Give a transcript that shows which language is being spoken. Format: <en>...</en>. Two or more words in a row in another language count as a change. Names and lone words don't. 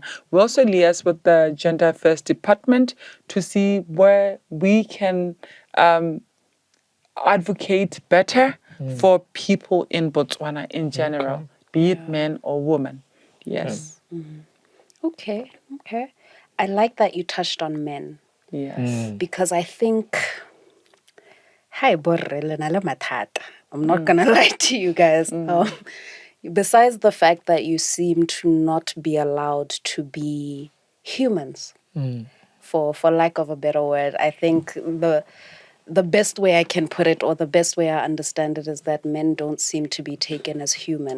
<en>We also liaise with the Gender Affairs Department to see where we can advocate better for people in Botswana in general, be it men or women. Yes. Okay. I like that you touched on men. Yes. Because I think, hi,</en> <tn>borre le na le mathata.</tn> <en>I'm not going to lie to you guys. Besides the fact that you seem to not be allowed to be humans, for lack of a better word, I think the best way I can put it, or the best way I understand it, is that men don't seem to be taken as human.</en>